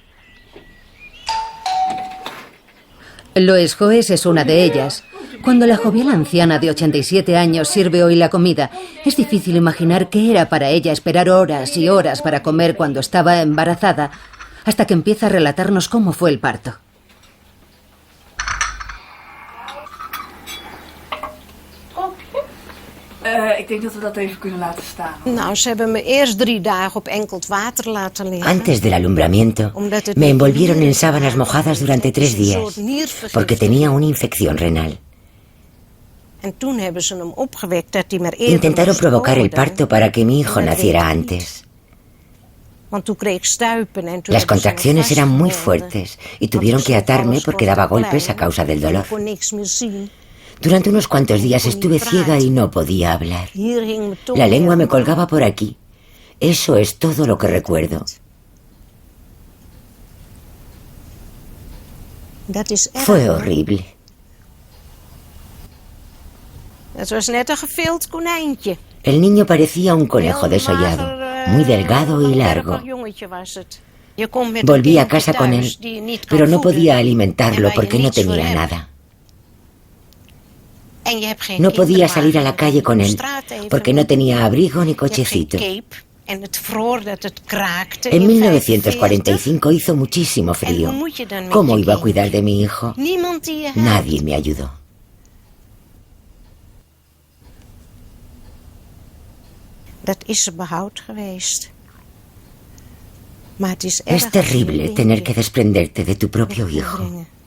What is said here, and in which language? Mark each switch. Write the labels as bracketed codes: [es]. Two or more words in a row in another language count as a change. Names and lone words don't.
[es] Lois Hoes es una de ellas. Cuando la jovial anciana de 87 años sirve hoy la comida, es difícil imaginar qué era para ella esperar horas y horas para comer cuando estaba embarazada, hasta que empieza a relatarnos cómo fue el parto. [nl] Ik denk dat we dat even kunnen laten staan. Nou, ze hebben me eerst 3 dagen op enkeld water laten liggen. [es] Antes del alumbramiento, me envolvieron en sábanas mojadas durante 3 días, porque tenía una infección renal. [nl] En toen hebben ze hem opgewekt dat hij maar eerder [es] Intentaron [nl] moest [es] provocar el [nl] worden. [es] parto para que mi hijo naciera antes. [nl] Want toen kreeg ik stuipen en toen [es] Las [nl] hebben ze me [es] contracciones eran muy [nl] vastgehouden. [es] fuertes y tuvieron que atarme porque daba golpes a causa del dolor. [nl] Ik kon niks meer zien. [es] Durante unos cuantos días estuve ciega y no podía hablar. [nl] Hier hing me toch [es] La lengua me [nl] weer- [es] colgaba por aquí. Eso es todo lo que recuerdo. [nl] Dat is erg. [es] Fue [nl] hoor. [es] horrible. [nl] Het was net een gevild konijntje. [es] El niño parecía un conejo [nl] Heel [es] desollado, [nl] mager, [es] muy delgado y largo. [nl] dapper jongetje was het. Je komt met [es] Volví [nl] een [es] a casa [nl] kindje [es] con [nl] thuis [es] él, [nl] die je niet [es] pero [nl] kan [es] no [nl] voeden [es] podía [nl] en [es] alimentarlo [nl] waar je [es] porque no [nl] niets voor [es] tenía [nl] hebt. [es] nada. [nl] En je hebt geen [es] No podía [nl] kinderwagen [es] salir a la calle con [nl] om [es] él [nl] straat even. [es] porque no tenía abrigo ni [nl] Je hebt geen [es] cochecito. [nl] cape. [es] En 1945 hizo muchísimo frío. ¿Cómo iba a cuidar de mi hijo? Nadie me ayudó. Es terrible tener que desprenderte de tu propio hijo.